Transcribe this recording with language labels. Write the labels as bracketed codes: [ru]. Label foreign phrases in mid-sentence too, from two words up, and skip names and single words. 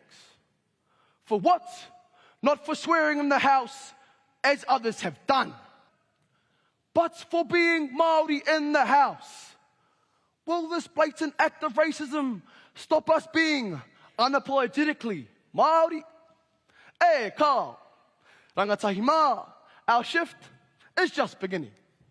[en] For what? Not for swearing in the House as others have done, but for being Māori in the House. Will this blatant act of racism stop us being unapologetically Māori? [mi] E kā, Rangatahi mā, [en] our shift is just beginning.